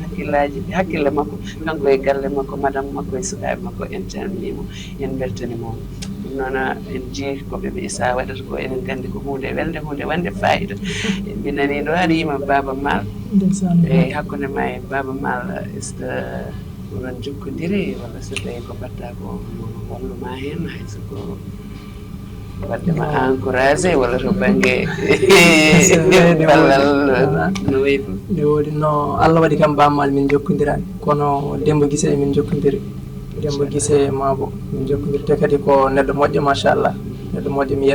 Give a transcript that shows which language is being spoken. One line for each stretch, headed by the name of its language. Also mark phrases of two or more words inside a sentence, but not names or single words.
Fula: hakkille makko kanko e galle makko madame makko e sukaɓe makko en calminimo en beltanimo ɗum noon en jii ko ɓeɓe Issa waɗata ko enen gandi ko hunde welde hunde wande fayida min nani ɗo aɗa yima Baba Mal e hakkude ma e Baba Mal
French: est ce que
Fula: onon jokkodiri walla so tawi ko mbatta ko walluma hen haysoko waddema encouragé walla to banggue ballal no wayi ɗum nde woodi no Allah waɗi kam Baba Mal min jokkodirani kono Demba Guissé min jokkodiri Demba Guissé mabo min jokkodiri te kadi ko neɗɗo moƴƴo machallah neɗɗo moƴƴo mi